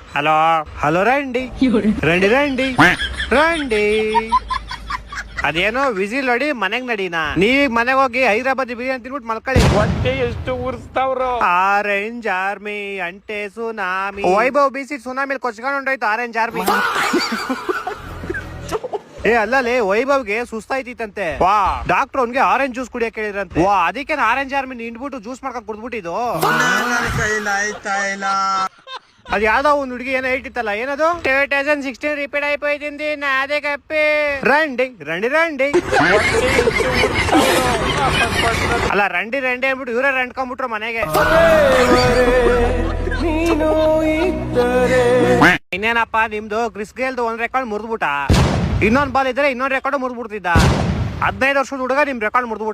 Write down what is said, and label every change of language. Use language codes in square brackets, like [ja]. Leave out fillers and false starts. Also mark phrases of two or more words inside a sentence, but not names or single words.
[te] హలో హలో రండి రండి రండి రండి [kn] ಅದೇನೋ ವಿಸಿಲ್ ಹೊಡಿ ಮನೆಗ್ ನಡೀನಾ ನೀವ್ ಮನೆಗ್ ಹೋಗಿ ಹೈದರಾಬಾದ್ ಬಿರಿಯಾನಿ ತಿನ್ಬಿಟ್ಟು ಮಲ್ಕೊಳ್ಳಿ. ಹೊಟ್ಟೆ ಎಷ್ಟು ಉರ್ಸ್ತಾವ್ರು. ಆರೆಂಜ್ ಆರ್ಮಿ ಅಂಟೆ ಸುನಾಮಿ ವೈಭವ್ ಬಿಸಿ ಸುನಾಮಿ ಕೊಚ್ಕೊಂಡು ಹೊಂಟೋಯ್ತು ಆರೆಂಜ್ ಆರ್ಮಿ. ಏ ಅಲ್ಲೇ ವೈಭವ್ಗೆ ಸುಸ್ತಾಯ್ತಿತ್ತಂತೆ. ವಾ ಡಾಕ್ಟರ್ ಅವ್ನ್ಗೆ [en] orange juice [kn] ಕುಡಿಯಕ್ ಹೇಳಿದ್ರಂತೆ. ವಾ ಅದಕ್ಕೆ ಆರೆಂಜ್ ಆರ್ಮಿ ನಿಂಡ್ಬಿಟ್ಟು ಜ್ಯೂಸ್ ಮಾಡ್ಕೊಂಡ್ ಕುಡ್ದ್ಬಿಟ್ಟಿದ್ದು. [te] అది యాదో ఉంది [kn] ಹುಡುಗಿ ಏನೋ ಹೇಳ್ತಿತ್ತಲ್ಲ ಏನದು 2016 ರಿಪೀಟ್ [te] అయిపోయింది నాదే కప్పే రండి రండి రండి [kn] ಅಲ್ಲ ರಂಡಿ ರಂಡಿ ಅಂದ್ಬಿಟ್ಟು ಇವರೇ ರಂಡ್ಕೊಂಡ್ಬಿಟ್ರು ಮನೆಗೆ. ಇನ್ನೇನಪ್ಪ ನಿಮ್ದು ಕ್ರಿಸ್ ಗೇಲ್ದು ಒಂದ್ ರೆಕಾರ್ಡ್ ಮುರಿದ್ಬಿಟ್ಟ. ಇನ್ನೊಂದ್ ಬಾಲ್ ಇದ್ರೆ ಇನ್ನೊಂದ್ ರೆಕಾರ್ಡ್ ಮುರಿದ್ಬಿಡ್ತಿದ್ದ. 15 ವರ್ಷದ ಹುಡುಗ ನಿಮ್ ರೆಕಾರ್ಡ್ ಮುರಿದ್ಬಿಟ್ಟ.